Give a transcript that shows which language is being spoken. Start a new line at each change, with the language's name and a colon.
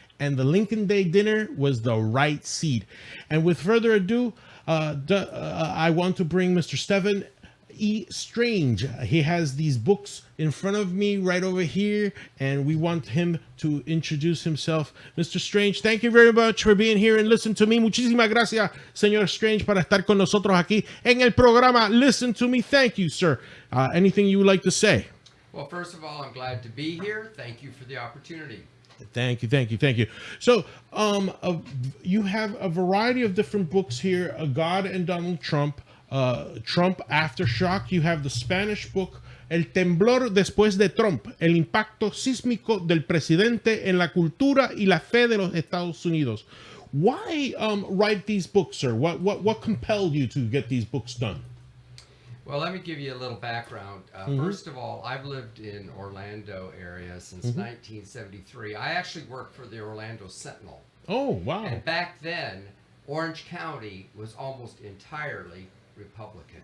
English: and the Lincoln Day dinner was the right seat. And with further ado, I want to bring Mr. Stephen E. Strange. He has these books in front of me right over here, and we want him to introduce himself. Mr. Strange, thank you very much for being here and listen to me.
Spanish: Muchísimas gracias, señor Strange, para estar con nosotros aquí en el programa Listen to Me.
English: Thank you, sir. Anything you would like to say? Well, first of all, I'm glad to be here. Thank you for the opportunity. Thank you. So, you have a variety of different books here, God and Donald Trump, Trump Aftershock. You have the Spanish book, El temblor después de Trump, el impacto sísmico del presidente en la cultura y la fe de los Estados Unidos. Why write these books, sir? What compelled you to get these books done? Well, let me give you a little background. First of all, I've lived in Orlando area since 1973. I actually worked for the Orlando Sentinel. Oh, wow. And back then, Orange County was almost entirely Republican.